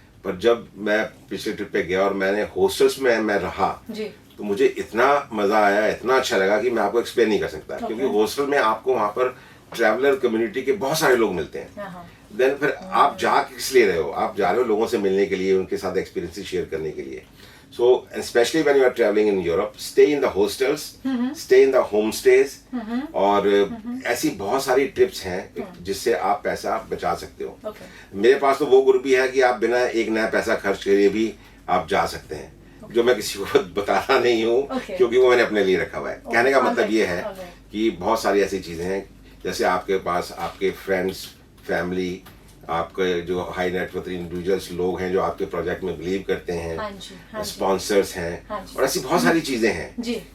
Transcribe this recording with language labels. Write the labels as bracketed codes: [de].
[hi] पर जब मैं पिछले ट्रिप पे गया और मैंने हॉस्टल्स में मैं रहा, तो मुझे इतना मजा आया, इतना अच्छा लगा कि मैं आपको एक्सप्लेन नहीं कर सकता। क्योंकि हॉस्टल में आपको वहां पर ट्रैवलर कम्युनिटी के बहुत सारे लोग मिलते हैं। देन फिर आप जा किस लिए रहे हो, आप जा रहे हो लोगों से मिलने के लिए, उनके साथ एक्सपीरियंसेस शेयर करने के लिए। [en] So, especially when you are traveling in Europe, stay in the hostels, stay in the homestays, [hi] और ऐसी बहुत सारी ट्रिप्स हैं जिससे आप पैसा बचा सकते हो। मेरे पास तो वो ग्रुप भी है कि आप बिना एक नया पैसा खर्च करे भी आप जा सकते हैं, जो मैं किसी को बताना नहीं हूँ क्योंकि वो मैंने अपने लिए रखा हुआ है। कहने का मतलब ये है कि बहुत सारी ऐसी चीजें हैं, जैसे आपके पास आपके फ्रेंड्स, फैमिली, आपके जो हाई नेटवर्थ इंडिविजुअल्स लोग हैं जो आपके प्रोजेक्ट में बिलीव करते हैं, स्पॉन्सर्स हैं, और ऐसी बहुत सारी चीजें हैं।